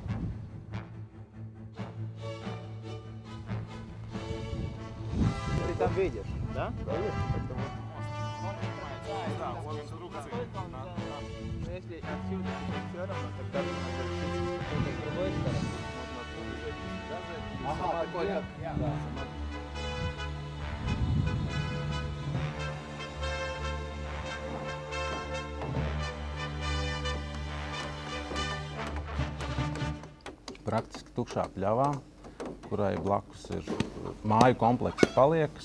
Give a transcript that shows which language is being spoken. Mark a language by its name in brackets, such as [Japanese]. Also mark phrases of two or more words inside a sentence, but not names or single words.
[Russian] Ты там видишь, да? Да, вот инструкции. Но если отсюда все равно, тогда можно с другой стороны. Ага, такой как... [Latvian] Praktiski tukšā pļavā, kurai blakus ir māju komplekss paliekas.